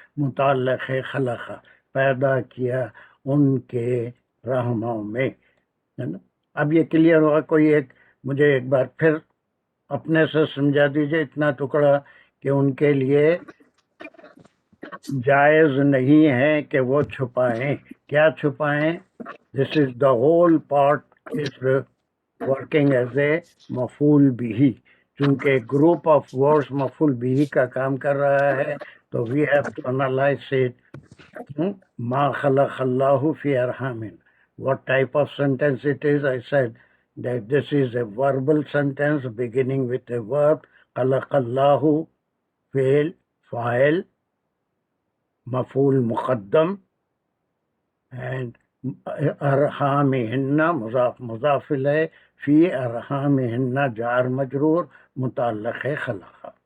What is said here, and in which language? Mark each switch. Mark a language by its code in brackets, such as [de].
[ur] متعلق خلق پیدا کیا ان کے رحموں میں. ہے نا؟ اب یہ کلیئر ہوا؟ کوئی ایک مجھے ایک بار پھر اپنے سے سمجھا دیجئے اتنا ٹکڑا کہ ان کے لیے جائز نہیں ہے کہ وہ چھپائیں. کیا چھپائیں؟ [en] This is the whole part is working as a مفعول بھی. [ur] چونکہ گروپ آف ورڈز مفعول بھی کا کام کر رہا ہے تو [en] We have to analyse it. [ar] ما خلق اللہ فی ارحامن. [en] What type of sentence it is? I said that this is a verbal sentence beginning with a verb. [ar] خلق اللہ فعل فاعل مفعول مقدم [en] and [ar] ارحامہن مضاف مضاف الیہ فی ارحامہن جار مجرور متعلق خلق.